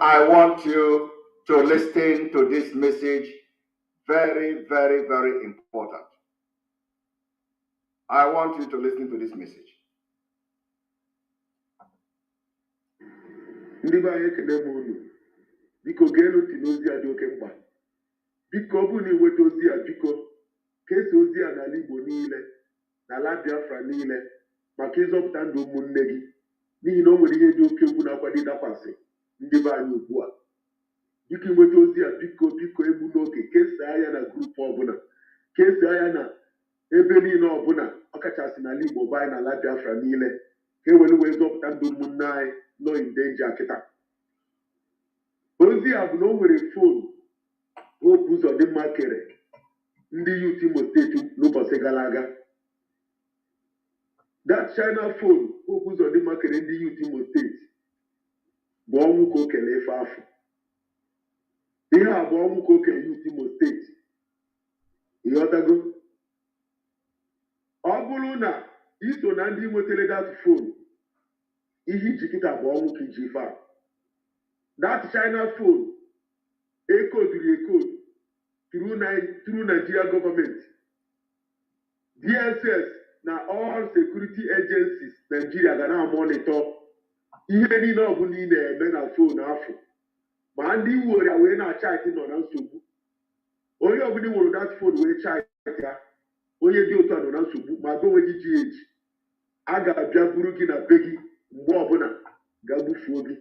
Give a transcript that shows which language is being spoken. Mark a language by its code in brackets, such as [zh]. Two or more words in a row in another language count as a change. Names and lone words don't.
[en] I want you to listen to this message. Very, very, very important. I want you to listen to this message. [ig] Ndị be anyị ekele m unu. Biko geenụ ntị n'ozi a dị oke mkpa. Biko ọ bụrụ na iweta ozi a, biko kesaa ozi a n'ala Igbo niile, n'ala Biafra niile, maka ịzọpụta ndụ ụmụnne gị. N'ihi na o nwere ihe dị oke egwu na-akwado ịdakwasị ndị be anyị ugbu a. Biko inweta ozi a, biko egbu n'oge, kesaa ya na grupu ọbụla, kesaa ya na ebe niile ọbụla, ọkachasị n'ala Igbo be anyị n'ala Biafra niile, ka e wee zọpụta ndụ ụmụnne anyị nọ [en] in danger [ig] kịta. Ozi a bụ na o nwere fonu Hope Uzodimma kere ndị youth Imo steeti n'ụbọchị gara aga. [en] That China phone [ig] Hope Uzodimma kere ndị youth Imo steeti bụ ọnwụ ka o kele ife afọ. Ihe a bụ ọnwụ ka o kele youth Imo steeti. Ịghọtago? Ọ bụrụ na iso na ndị nwetara [en] that phone, [ig] ihe iji kịta bụ ọnwụ ka iji ife a. [en] That China phone [ig] ekoduru ekodu [en] through Nigeria government, [ig] DSS na [en] all security agencies [ig] Nigeria ga na-monitor ihe niile ọ bụla ị na-eme na phone afọ. Ma ndị were wee na-chat nọ na nsogbu. Onye ọbụla were [en] that phone [ig] wee chat ya, onye dị otu a nọ na nsogbu, ma gị onwe gị ji eji, a ga-abịa buru gị na be gị mgbe ọbụla ga-agbufuo gị.